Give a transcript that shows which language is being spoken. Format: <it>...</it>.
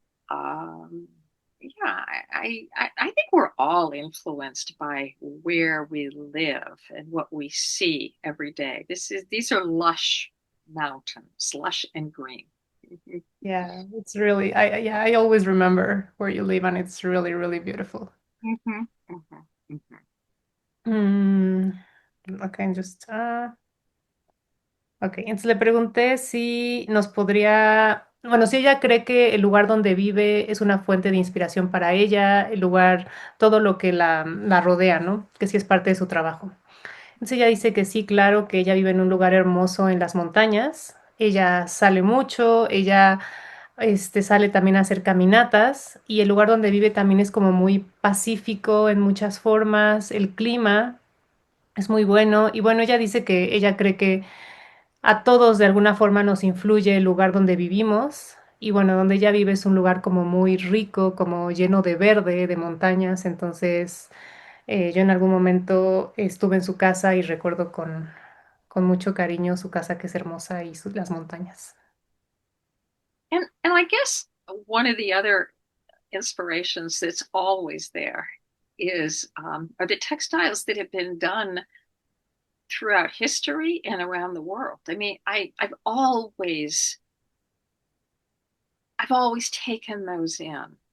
<en>Um, yeah, I think we're all influenced by where we live and what we see every day. These are lush mountains, lush and green. Yeah, it's really, yeah, I always remember where you live and it's really, really beautiful. Mhm, mhm, mhm.</en> <es>Mm, okay, ok, entonces le pregunté si nos podría, bueno, si ella cree que el lugar donde vive es una fuente de inspiración para ella, el lugar, todo lo que la rodea, ¿no? Que sí es parte de su trabajo. Entonces ella dice que sí, claro, que ella vive en un lugar hermoso en las montañas. Ella sale mucho, ella sale también a hacer caminatas y el lugar donde vive también es como muy pacífico en muchas formas. El clima es muy bueno y bueno, ella dice que ella cree que a todos de alguna forma nos influye el lugar donde vivimos. Y bueno, donde ella vive es un lugar como muy rico, como lleno de verde, de montañas. Entonces, yo en algún momento estuve en su casa y recuerdo con mucho cariño su casa que es hermosa y las montañas.</es> <en>And I guess one of the other inspirations that's always there is are the textiles that have been done throughout history and around the world. I mean, I've always taken those in.</en>